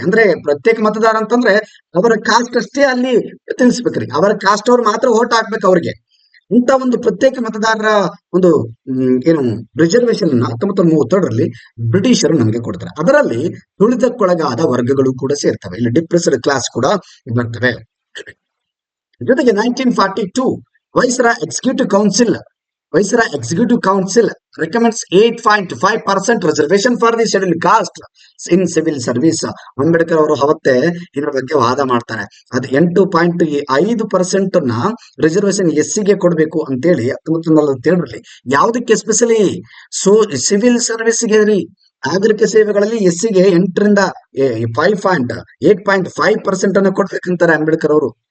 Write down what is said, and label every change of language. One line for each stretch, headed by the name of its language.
Kannada: ಅಂದ್ರೆ ಪ್ರತ್ಯೇಕ ಮತದಾರ ಅಂತಂದ್ರೆ ಅವರ ಕಾಸ್ಟ್ ಅಷ್ಟೇ ಅಲ್ಲಿ ತಿಳಿಸ್ಬೇಕ್ರಿ, ಅವರ ಕಾಸ್ಟ್ ಅವ್ರು ಮಾತ್ರ ವೋಟ್ ಹಾಕ್ಬೇಕು ಅವ್ರಿಗೆ. ಇಂಥ ಒಂದು ಪ್ರತ್ಯೇಕ ಮತದಾರರ ಒಂದು ಏನು ರಿಸರ್ವೇಶನ್ 1932ರಲ್ಲಿ ಬ್ರಿಟಿಷರು ನಮಗೆ ಕೊಡ್ತಾರೆ. ಅದರಲ್ಲಿ ತುಳಿತಕ್ಕೊಳಗಾದ ವರ್ಗಗಳು ಕೂಡ ಸೇರ್ತವೆ, ಇಲ್ಲಿ ಡಿಪ್ರೆಸ್ಡ್ ಕ್ಲಾಸ್ ಕೂಡ ಬರ್ತವೆ. ಜೊತೆಗೆ 1942 viceroy executive council
English: Viceroy Executive Council recommends 8.5% reservation for the scheduled caste in civil service.
Kannada: Ambedkar ಅವರು ಅವತ್ತೇ ಇದ್ರ ಬಗ್ಗೆ ವಾದ ಮಾಡ್ತಾರೆ. ಅದು 8.5% ರಿಸರ್ವೇಶನ್ ಎಸ್ಸಿಗೆ ಕೊಡಬೇಕು ಅಂತೇಳಿ 1947ರಲ್ಲಿ. ಯಾವುದಕ್ಕೆ ಸ್ಪೆಷಲಿ ಸಿವಿಲ್ ಸರ್ವಿಸ್ಗೆ ರೀ. ನಾಗರಿಕ ಸೇವೆಗಳಲ್ಲಿ ಎಸ್ಸಿಗೆ 8ರಿಂದ 8.5% ಅನ್ನು ಕೊಡ್ಬೇಕಂತಾರೆ ಅಂಬೇಡ್ಕರ್ ಅವರು.